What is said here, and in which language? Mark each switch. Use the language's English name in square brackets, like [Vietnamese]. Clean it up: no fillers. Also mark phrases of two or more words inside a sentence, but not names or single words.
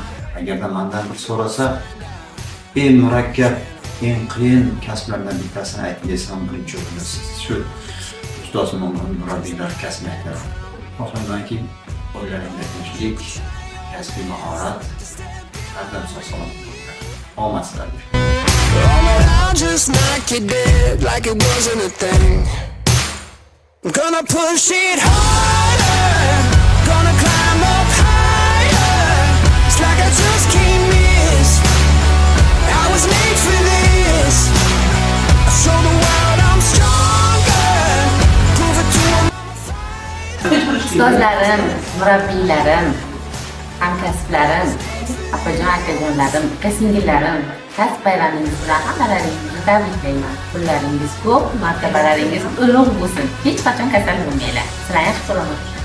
[Uzbek] Agarda mendan bir so'rasa, eng murakkab, eng qiyin kasblardan bittasini ayting desam, birinchi o'rinda shu ustoz va murabbiylar kasbini aytaman. Oxirgi o'ylaringda tinchlik, kasbiy mahorat, har sog'-salomat bo'linglar. Omad sizlarga. [English] All around just knock you dead like it wasn't a thing. I'm gonna push it harder, gonna climb up higher. It's like I just can't miss. I was made for this. I show the world I'm stronger. Prove it to them. [Uzbek] Ustozlarim, murabbiylarim, hamkasblarim, opajon akajonlarim, aka-singillarim, kasb bayramingiz bilan hammalaringizni tabriklayman. Pullaringiz ko'p, martabalaringiz ulug' bo'lsin. Hech qachon kasal bo'lmanglar. Sizlarni yaxshi ko'raman.